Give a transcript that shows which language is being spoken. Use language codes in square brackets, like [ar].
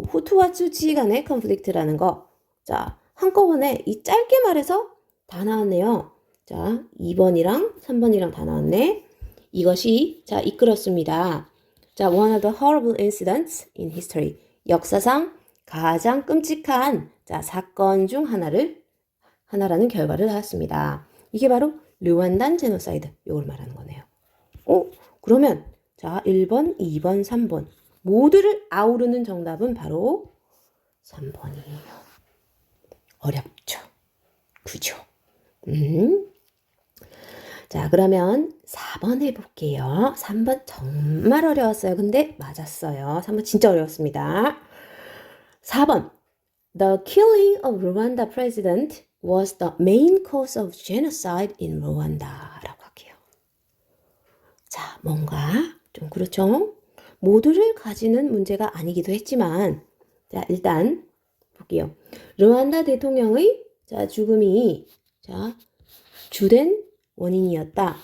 [ko] 후투와 투치 간의 conflict라는 거. 자, 한꺼번에 이 짧게 말해서 다 나왔네요. 자, 2번이랑 3번이랑 다 나왔네. 이것이, 이끌었습니다. [en] 자, one of the horrible incidents in history. [ko] 역사상 가장 끔찍한, 사건 중 하나라는 결과를 낳았습니다. 이게 바로 르완단 제노사이드. 이걸 말하는 거네요. 그러면, 1번, 2번, 3번. 모두를 아우르는 정답은 바로 3번이에요. 어렵죠? 그죠? 자, 그러면 4번 해볼게요. 3번 정말 어려웠어요. 근데 맞았어요. 3번 진짜 어려웠습니다. 4번. [en] The killing of Rwanda president was the main cause of genocide in Rwanda. [ko] 라고 할게요. 자, 뭔가 좀 그렇죠? 모두를 가지는 문제가 아니기도 했지만, 자, 일단 볼게요. 르완다 대통령의 죽음이 주된 원인이었다.